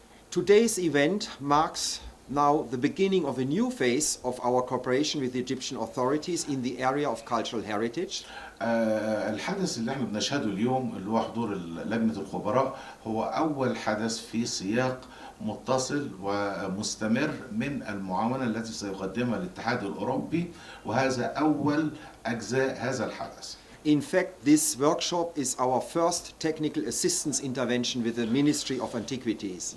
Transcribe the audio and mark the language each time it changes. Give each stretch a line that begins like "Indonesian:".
English: Today's event marks now the beginning of a new phase of our cooperation with the Egyptian authorities in the area of cultural heritage.
Arabic: الحدث اللي احنا بنشهده اليوم اللي هو حضور لجنة الخبراء هو أول حدث في سياق متصل ومستمر من المعاونة التي سيقدمها الاتحاد الأوروبي وهذا أول أجزاء هذا الحدث.
English: In fact, this workshop is our first technical assistance intervention with the Ministry of Antiquities.